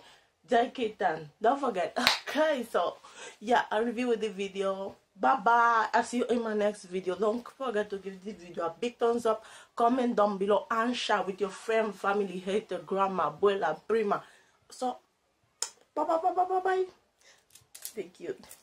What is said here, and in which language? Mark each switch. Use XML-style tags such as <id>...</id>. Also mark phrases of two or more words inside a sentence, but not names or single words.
<en>JK10, don't forget. Okay, so yeah, I'll review the video. Bye bye. I'll see you in my next video. Don't forget to give this video a big thumbs up, comment down below, and share with your friend, family, hater, grandma,</en> <es>abuela, prima.</es> <en>So bye bye bye bye bye bye. Stay cute.</en>